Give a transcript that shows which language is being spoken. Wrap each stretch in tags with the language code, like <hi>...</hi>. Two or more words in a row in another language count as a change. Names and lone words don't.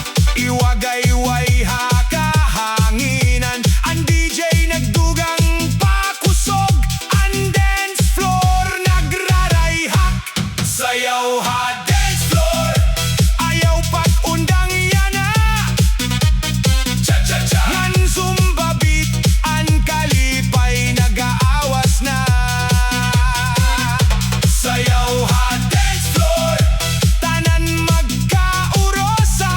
<war>Iwagay-way hakahanginan. Ang DJ nagdugang pakusog, ang</war> <en>dance floor</en> <war>nagrarayhak. Sayaw ha</war> <en>dance floor,</en> <war>ayaw pag-undang yana. Cha-cha-cha, ngan Zumba beat, ang kalipay nag-aawas na. Sayaw ha</war> <en>dance floor,</en> <war>tanan magkaurosa.</war>